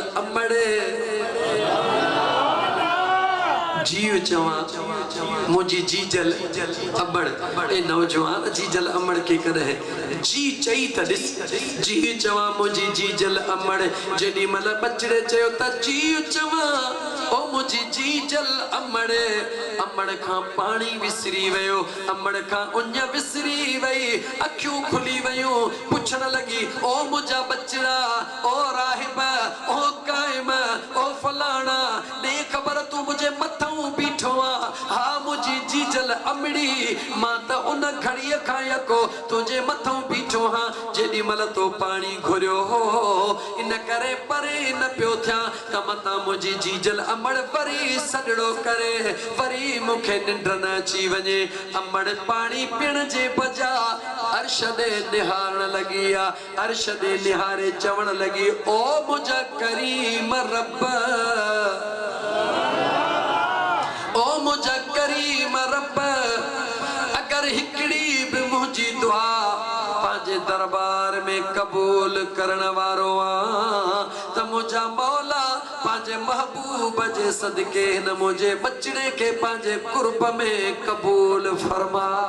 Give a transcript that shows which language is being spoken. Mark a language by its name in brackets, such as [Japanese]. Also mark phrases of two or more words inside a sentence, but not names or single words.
[Sindhi] अमड़ जीव चवा मुझी जीजल अमड़ ए नौजवान जीजल अमड़ के करे जी चई त दिस जी चवा मुझी जीजल अमड़ जेडी मल बचड़े चयो त जी चवा ओ मुझी जीजल अमड़ अमड़ खां पानी विसरी वयो अमड़ खां उन विसरी वई अखियूं खुली वयूं पुछण लगी ओ मुझा बचड़ा ओ राहिब ओ कायम ओ फलाना ने खबर तू मुझे मथां बीठो आ हा मुझी जीजल अमड़ी मां त उन घड़ीअ खां यको तुझे मथां बीठो हां जेडी मल तो पानी घुरियो हो इन करे परे न पियो थिया त मथां मुझी जीजल अमड़ वरी सडड़ो करे वरी मुखे निंड न अची वञे अमड़ पानी पीअण जे बजा अर्श दे निहारण लगी आ अर्श दे निहारे चवण लगी ओ मुझा करीम रब ओ मुझा करीम रब अगर हिकड़ी भी मुझी दुआ पांजे दरबार में कबूल करण वारो आ त मुझा मौला पांजे महबूब जे सदके न मुझे बचड़े के पांजे कुर्ब में कबूल फरमा